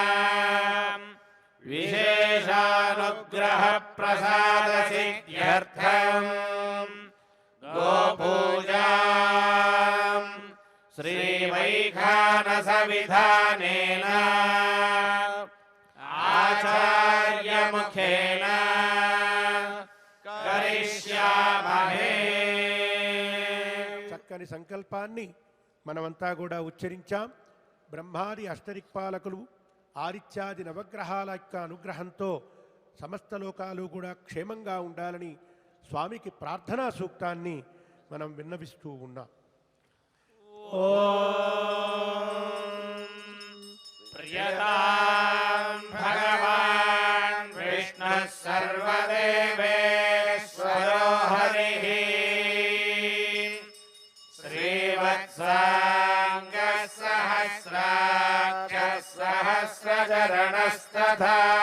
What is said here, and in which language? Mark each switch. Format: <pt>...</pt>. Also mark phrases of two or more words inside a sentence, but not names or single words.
<sa>विशेषानुग्रह प्रसाद सिद्ध्यर्थम् गोपूजा श्रीवैखानस विधानेन आचार्य मुखेन करिष्यामहे।</sa> <te>చక్కని సంకల్పాన్ని మనమంతా కూడా ఉచ్చరించాం. బ్రహ్మాది అష్టదిక్పాలకులు ఆదిత్యాది నవగ్రహాల యొక్క అనుగ్రహంతో సమస్త లోకాలు కూడా క్షేమంగా ఉండాలని స్వామికి ప్రార్థనా సూక్తాన్ని మనం విన్నవిస్తూ ఉన్నాం.</te> <sa>प्रियतां भगवान् विष्णुः सर्वदेवेश्वरो हरिः श्रीवत्साङ्गः सहस्राक्षः सहस्रचरणस्तथा</sa>